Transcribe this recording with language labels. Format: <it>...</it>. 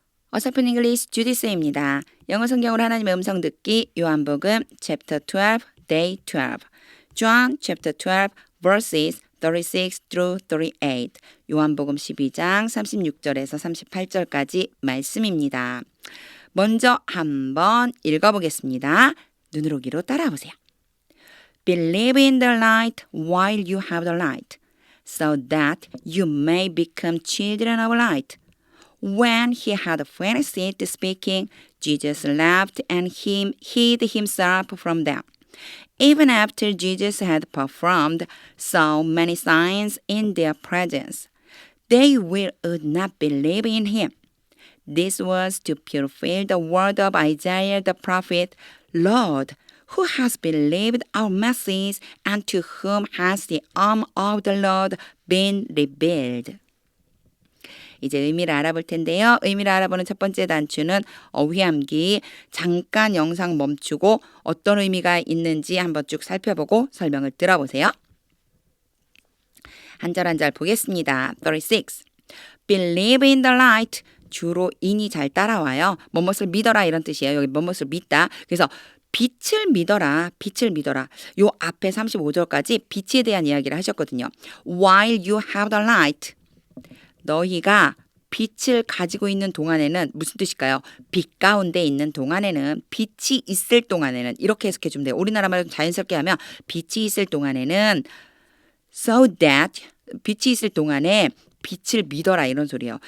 <ko>어설픈 잉글리시 주디스입니다. 영어 성경으로 하나님의 음성 듣기 요한복음</ko> <en>chapter 12 day 12 John chapter 12 verses 36 through 38</en> <ko>요한복음 12장 36절에서 38절까지 말씀입니다. 먼저 한번 읽어보겠습니다. 눈으로 귀로 따라보세요.</ko> <en>Believe in the light while you have the light, so that you may become children of light. When he had finished speaking, Jesus left and hid himself from them. Even after Jesus had performed so many signs in their presence, they would not believe in him. This was to fulfill the word of Isaiah the prophet, Lord, who has believed our message, and to whom has the arm of the Lord been revealed.</en> <ko>이제 의미를 알아볼 텐데요. 의미를 알아보는 첫 번째 단추는 어휘함기. 잠깐 영상 멈추고 어떤 의미가 있는지 한번 쭉 살펴보고 설명을 들어보세요. 한 절 한 절 보겠습니다. 36.</ko> <en>Believe in the light.</en> <ko>주로 인이 잘 따라와요. 뭐뭇을 믿어라 이런 뜻이에요. 여기 뭐뭇을 믿다. 그래서 빛을 믿어라. 빛을 믿어라. 요 앞에 35절까지 빛에 대한 이야기를 하셨거든요.</ko> <en>While you have the light.</en> <ko>너희가 빛을 가지고 있는 동안에는 무슨 뜻일까요? 빛 가운데 있는 동안에는, 빛이 있을 동안에는, 이렇게 해석해 주면 돼요. 우리나라 말로 자연스럽게 하면 빛이 있을 동안에는 so that, 빛이 있을 동안에 빛을 믿어라 이런 소리예요.</ko>